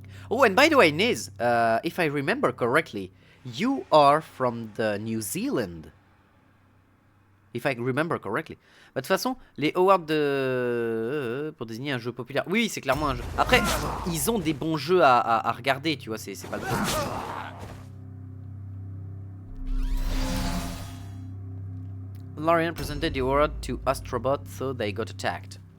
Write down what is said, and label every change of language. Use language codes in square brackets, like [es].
[en] Oh, and by the way, Niz, if I remember correctly, you are from the New Zealand. If I remember correctly. [fr] Bah, de toute façon, les awards de... pour désigner un jeu populaire. Oui, c'est clairement un jeu. Après, ils ont des bons jeux à regarder, tu vois, c'est pas le problème. [en] Larian presented the award to Astrobot, so they got attacked.